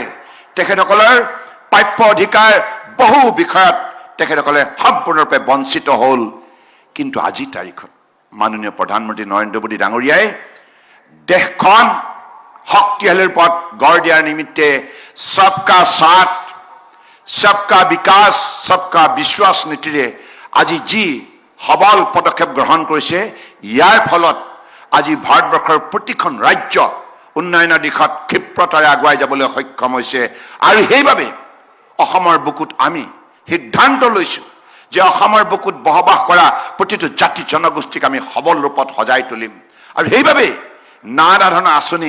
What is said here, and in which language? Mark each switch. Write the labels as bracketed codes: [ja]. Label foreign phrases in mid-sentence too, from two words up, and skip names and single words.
[as] তেখেতসকলৰ প্ৰাপ্য অধিকাৰ বহু বিষয়ত তেখেতসকলে সম্পূৰ্ণৰূপে বঞ্চিত হ'ল। কিন্তু আজি তাৰিখত মাননীয় প্ৰধানমন্ত্ৰী নৰেন্দ্ৰ মোদী ডাঙৰীয়াই দেশখন শক্তিশালীৰ পথ গঢ় দিয়াৰ নিমিত্তে [hi] सबका साथ सबका विकास सबका विश्वास [as] নীতিৰে আজি যি সবল পদক্ষেপ গ্ৰহণ কৰিছে ইয়াৰ ফলত আজি ভাৰতবৰ্ষৰ প্ৰতিখন ৰাজ্য উন্নয়নৰ দিশত ক্ষিপ্ৰতাৰে আগুৱাই যাবলৈ সক্ষম হৈছে আৰু সেইবাবে অসমৰ বুকুত আমি সিদ্ধান্ত লৈছো যে অসমৰ বুকুত বসবাস কৰা প্ৰতিটো জাতি জনগোষ্ঠীক আমি সবল ৰূপত সজাই তুলিম আৰু সেইবাবে নানা ধৰণৰ আঁচনি